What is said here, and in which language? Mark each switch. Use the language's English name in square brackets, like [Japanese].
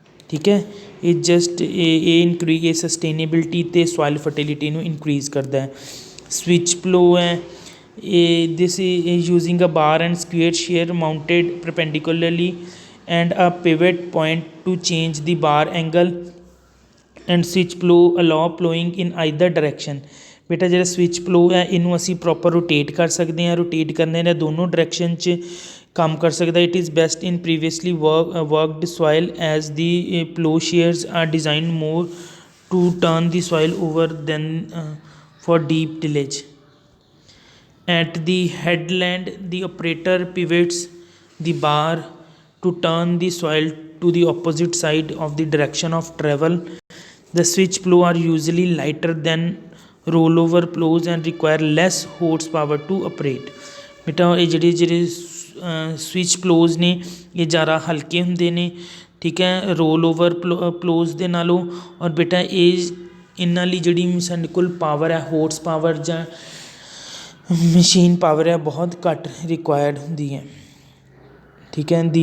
[Punjabi] ਠੀਕ ਹੈ, ਇਹ ਜਸਟ ਇਹ ਸਸਟੇਨੇਬਿਲਿਟੀ ਅਤੇ ਸੋਇਲ ਫਰਟੀਲਿਟੀ ਨੂੰ ਇਨਕਰੀਜ਼ ਕਰਦਾ ਹੈ। ਸਵਿਚ ਪਲੋ ਹੈ ਇਹ, [English] This is using a bar and square share mounted perpendicularly and a pivot point to change the bar angle and switch plow allow plowing in either direction। [Punjabi] ਬੇਟਾ ਜਿਹੜਾ switch plough ਹੈ ਇਹਨੂੰ ਅਸੀਂ proper rotate ਕਰ ਸਕਦੇ ਹਾਂ, rotate ਕਰਨੇ ਨੇ ਦੋਨੋਂ ਡਾਇਰੈਕਸ਼ਨ 'ਚ ਕੰਮ ਕਰ ਸਕਦਾ। [English] It is best in previously worked soil as the plough shares are design more to turn the soil over than for deep tillage. At the headland, the operator pivots the bar to turn the soil to the opposite side of the direction of travel. The switch plow are usually lighter than rollover plows and require less horsepower to operate. [Punjabi] ਬੇਟਾ ਇਹ ਜਿਹੜੇ switch ਪਲੋਜ਼ ਨੇ ਇਹ ਜ਼ਿਆਦਾ ਹਲਕੇ ਹੁੰਦੇ ਨੇ, ਠੀਕ ਹੈ, ਰੋਲ ਓਵਰ ਪਲੋਜ਼ ਦੇ ਨਾਲੋਂ। ਔਰ ਬੇਟਾ ਇਹ ਇਹਨਾਂ ਲਈ ਜਿਹੜੀ ਸਾਡੇ ਕੋਲ ਪਾਵਰ ਹੈ, ਹੋਰਸ ਪਾਵਰ ਜਾਂ ਮਸ਼ੀਨ ਪਾਵਰ ਹੈ, ਬਹੁਤ ਘੱਟ ਰਿਕੁਆਇਰਡ ਹੁੰਦੀ ਹੈ, ਠੀਕ ਹੈ।